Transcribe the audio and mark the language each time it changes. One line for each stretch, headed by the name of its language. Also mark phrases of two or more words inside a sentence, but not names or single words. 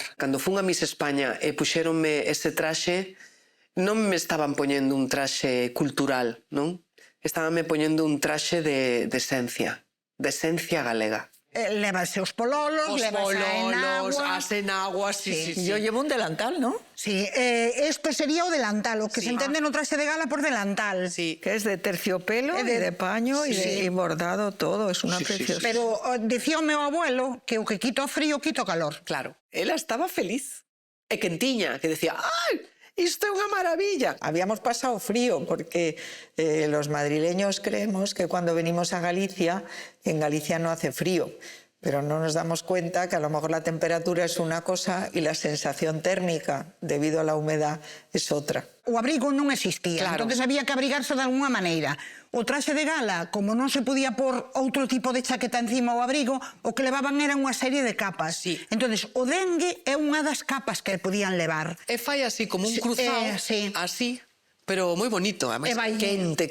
Galician: Cando fun a Miss España e puxéronme ese traxe, non me estaban poñendo un traxe cultural, non? Estabanme poñendo un traxe de esencia galega. Levase os pololos, levase as enaguas, sí.
Spanish: Yo llevo un delantal, ¿no? Sí, esto sería
Galician: o delantal, o que se entende no traxe de gala por delantal.
Spanish: Sí. Que es de terciopelo, y de paño y bordado todo, es una preciosidad.
Galician: Pero decía o meu abuelo que o que quito frío, quito calor. Claro, ela estaba feliz. E quentiña, que decía, ¡ay! Isto é unha maravilla.
Spanish: Habíamos pasado frío porque los madrileños creemos que cuando venimos a Galicia, en Galicia no hace frío. Pero no nos damos cuenta que a lo mejor la temperatura es una cosa y la sensación térmica, debido a la humedad, es otra.
Galician: O abrigo non existía, Claro.
Spanish: entonces había que abrigarse de alguna
Galician: maneira. O traxe de gala, como non se podía pôr outro tipo de chaqueta encima ao abrigo, o que levaban era unha serie de capas. Sí. Entonces, o dengue é unha das capas que podían levar. E fai así como un Sí, cruzado, sí. así, pero moi bonito, además, quente.